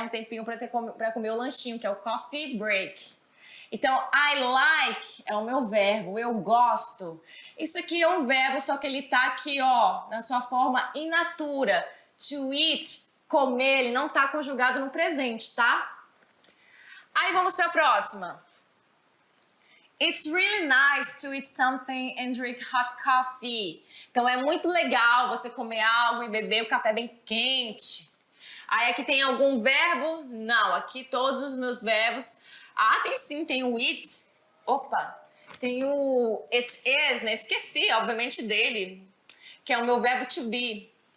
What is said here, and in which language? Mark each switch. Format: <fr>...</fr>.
<pt>Um tempinho para comer o lanchinho, que é o coffee break. Então, I like é o meu verbo, eu gosto. Isso aqui é um verbo, só que ele tá aqui, ó, na sua forma in natura. To eat, comer, ele não tá conjugado no presente, tá? Aí vamos para a próxima.</pt> <en>It's really nice to eat something and drink hot coffee.</en> <pt>Então é muito legal você comer algo e beber o café bem quente. Aí aqui tem algum verbo? Não, aqui todos os meus verbos. Ah, tem sim, tem o it. Opa, tem o it is, né? Esqueci, obviamente, dele, que é o meu verbo to be.</pt>